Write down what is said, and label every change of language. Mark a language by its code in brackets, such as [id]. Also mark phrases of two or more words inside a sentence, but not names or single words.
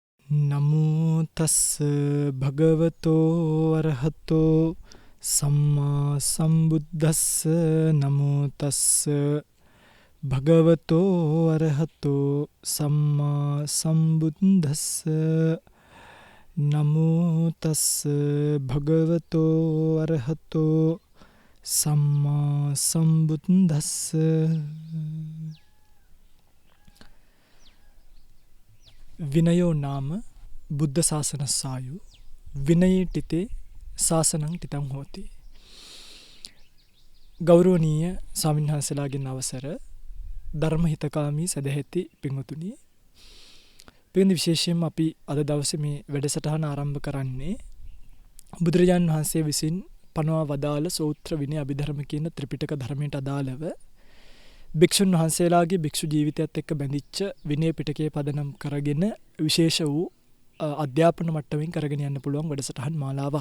[pi] නමෝ තස්ස භගවතෝ අරහතෝ සම්මා සම්බුද්දස්ස නමෝ තස්ස භගවතෝ අරහතෝ සම්මා සම්බුද්දස්ස නමෝ තස්ස භගවතෝ අරහතෝ සම්මා සම්බුද්දස්ස. විනයෝ නාම බුද්ධ ශාසනස්සායු විනයීටිතේ ශාසනං ටිතං හෝති. [si] ගෞරවනීය ස්වාමීන් වහන්සේලාගෙන් අවසර ධර්ම හිතකාමී සදැහැති පින්වතුනි, පින්වතුනි, විශේෂයෙන්ම අපි අද දවසේ මේ වැඩසටහන ආරම්භ කරන්නේ බුදුරජාණන් වහන්සේ විසින් පනවා වදාළ සූත්‍ර විනය අභිධර්ම කියන ත්‍රිපිටක ධර්මයට අදාළව භික්ෂුන් වහන්සේලාගේ භික්ෂු ජීවිතයත් එක්ක බැඳිච්ච විනය පිටකයේ පදනම් කරගෙන විශේෂ වූ අධ්‍යාපන මට්ටමින් කරගෙන යන්න පුළුවන් වැඩසටහන් මාලාවක්.